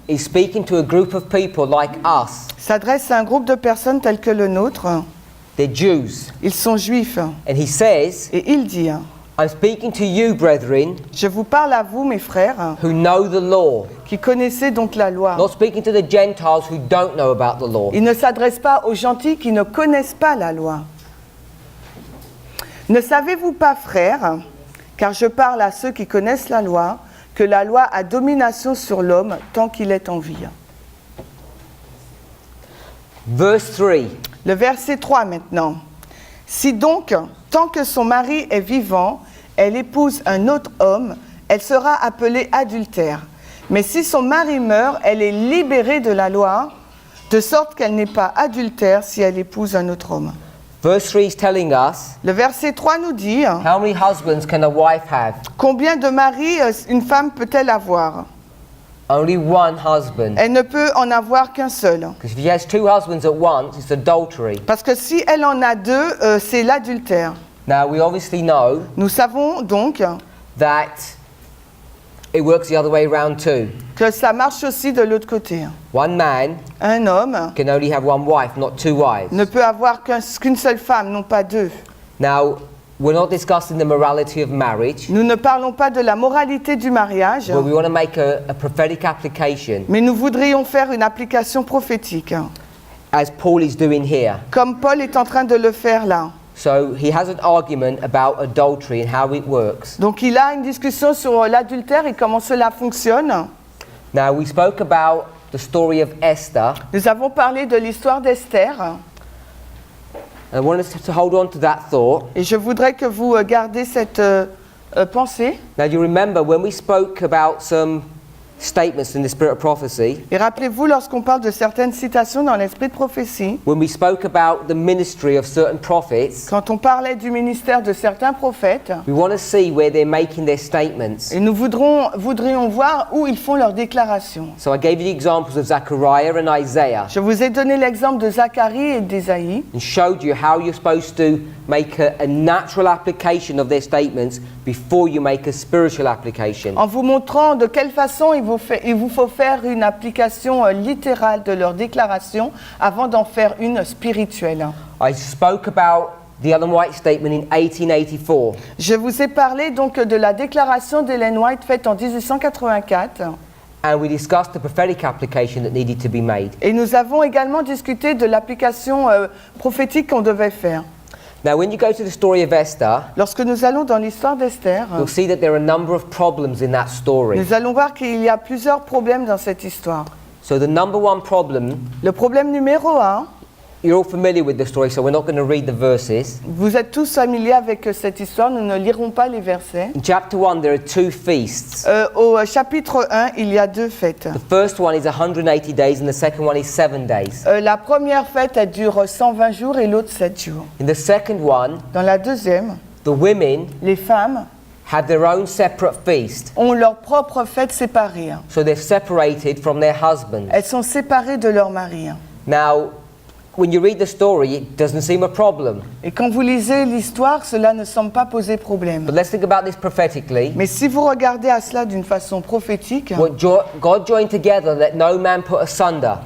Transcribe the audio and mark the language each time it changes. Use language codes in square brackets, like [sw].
[en] is speaking to a group of people like us. [fr] s'adresse à un groupe de personnes telles que le nôtre. [en] They're Jews. [fr] Ils sont juifs. [en] And he says, [fr] Et il dit, [en] I'm speaking to you, brethren, [fr] je vous parle à vous, mes frères, [en] who know the law. [fr] qui connaissez donc la loi. [en] Not speaking to the Gentiles who don't know about the law. [fr] Il ne s'adresse pas aux gentils qui ne connaissent pas la loi. Ne savez-vous pas, frères, car je parle à ceux qui connaissent la loi, que la loi a domination sur l'homme tant qu'il est en vie. [en] Verse 3, [fr] Le verset 3 maintenant. Si donc, tant que son mari est vivant, elle épouse un autre homme, elle sera appelée adultère. Mais si son mari meurt, elle est libérée de la loi, de sorte qu'elle n'est pas adultère si elle épouse un autre homme. [en] verse 3 is telling us, [fr] Le verset 3 nous dit, [en] how many husbands can a wife have? [fr] combien de maris une femme peut-elle avoir? [en] Only one husband. [fr] Elle ne peut en avoir qu'un seul. [en] Because if she has two husbands at once, it's adultery. [fr] Parce que si elle en a deux, c'est l'adultère. [en] Now, we obviously know [fr] Nous savons donc [en] that it works the other way around too. [fr] que ça marche aussi de l'autre côté. [en] One man [fr] Un homme [en] can only have one wife, not two wives. [fr] ne peut avoir qu'une seule femme, non pas deux. [en] Now, we're not discussing the morality of marriage, [fr] Nous ne parlons pas de la moralité du mariage, [en] but we want to make a prophetic application, [fr] mais nous voudrions faire une application prophétique, [en] as Paul is doing here. [fr] comme Paul est en train de le faire là. [en] So he has an argument about adultery and how it works. [fr] Donc il a une discussion sur l'adultère et comment cela fonctionne. [en] Now, we spoke about the story of Esther. [fr] Nous avons parlé de l'histoire d'Esther, [en] I want us to hold on to that thought. [fr] et je voudrais que vous gardez cette pensée. [en] Now, you remember when we spoke about some statements in the spirit of prophecy, [fr] Et rappelez-vous, lorsqu'on parle de certaines citations dans l'esprit de prophétie, [en] when we spoke about the ministry of certain prophets, [fr] quand on parlait du ministère de certains prophètes, [en] we want to see where they're making their statements. [fr] et nous voudrions voir où ils font leurs déclarations. [en] So I gave you the examples of Zechariah and Isaiah [fr] Je vous ai donné l'exemple de Zacharie et d'Ésaïe, [en] and showed you how you're supposed to make a natural application of their statements before you make a spiritual application. [fr] en vous montrant de quelle façon il vous faut faire une application littérale de leurs déclarations avant d'en faire une spirituelle. [en] I spoke about the Ellen White statement in 1884. [fr] Je vous ai parlé donc de la déclaration d'Ellen White faite en 1884. [en] And we discussed the prophetic application that needed to be made. [fr] Et nous avons également discuté de l'application prophétique qu'on devait faire. [en] Now, when you go to the story of Esther, [fr] Lorsque nous allons dans l'histoire d'Esther, [en] you'll see that there are a number of problems in that story. [fr] nous allons voir qu'il y a plusieurs problèmes dans cette histoire. [en] So the number one problem, [fr] Le problème numéro 1, [en] you're all familiar with the story, so we're not going to read the verses. [fr] vous êtes tous familiers avec cette histoire, nous ne lirons pas les versets. [en] In chapter 1, there are two feasts. [fr] Au chapitre 1, il y a deux fêtes. [en] The first one is 180 days, and the second one is 7 days. [fr] La première fête, elle dure 120 jours et l'autre 7 jours. [en] In the second one, [fr] Dans la deuxième, [en] the women [fr] les femmes [en] have their own separate feast. [fr] ont leur propre fête séparée. [en] So they're separated from their husbands. [fr] Elles sont séparées de leur mari. [en] Now, when you read the story, it doesn't seem a problem. [fr] Et quand vous lisez l'histoire, cela ne semble pas poser problème. [en] But let's think about this prophetically. [fr] Mais si vous regardez à cela d'une façon prophétique, [en] What God joined together, let no man put asunder.